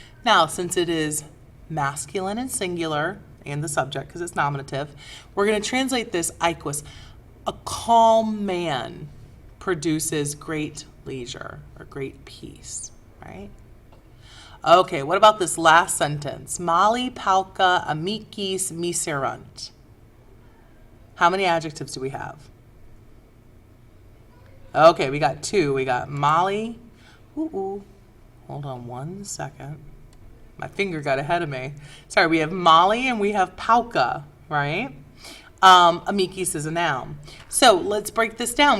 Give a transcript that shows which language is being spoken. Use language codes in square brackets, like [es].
[en] Now, since it is masculine and singular, and the subject because it's nominative, we're going to translate this Aequus. A calm man produces great leisure or great peace, right? Okay, what about this last sentence? [la] Mali pauca amicis miserunt. [en] How many adjectives do we have? Okay, we got two. We got Mali. Hold on one second. My finger got ahead of me. Sorry, we have Mali and we have pauca, right? Amicis is a noun. So let's break this down.